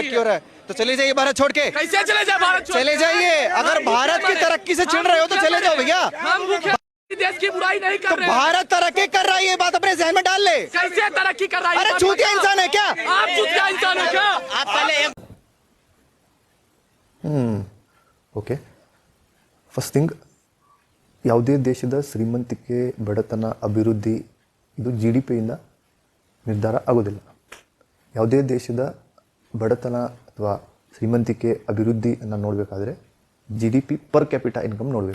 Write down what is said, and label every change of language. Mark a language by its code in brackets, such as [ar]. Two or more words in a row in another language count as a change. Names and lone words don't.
[hi] तरक्की हो रहा है तो चले जाइए भारत छोड़ के। कैसे चले जाए भारत छोड़ चले के? जाइए, अगर भारत की तरक्की से चिढ़ रहे हो तो चले जाओ भैया। हम भूखे देश की बुराई नहीं कर तो रहे हैं। भारत तरक्की कर रहा है, ये बात अपने जहन में डाल ले। कैसे तरक्की कर रहा है? अरे चूतिया इंसान है क्या? आप चूतिया इंसान है क्या? आप पहले [en] okay first thing [kn] ಯಾವುದೇ ದೇಶದ ಶ್ರೀಮಂತಿಕೆ ಬಡತನ ಅಭಿವೃದ್ಧಿ ಇದು ಜಿ ಡಿ ಪಿಯಿಂದ ನಿರ್ಧಾರ ಆಗೋದಿಲ್ಲ. ಯಾವುದೇ ದೇಶದ ಬಡತನ ಅಥವಾ ಶ್ರೀಮಂತಿಕೆ ಅಭಿವೃದ್ಧಿಯನ್ನು ನೋಡಬೇಕಾದ್ರೆ [en] G D P per capita income [kn] ನೋಡಬೇಕು.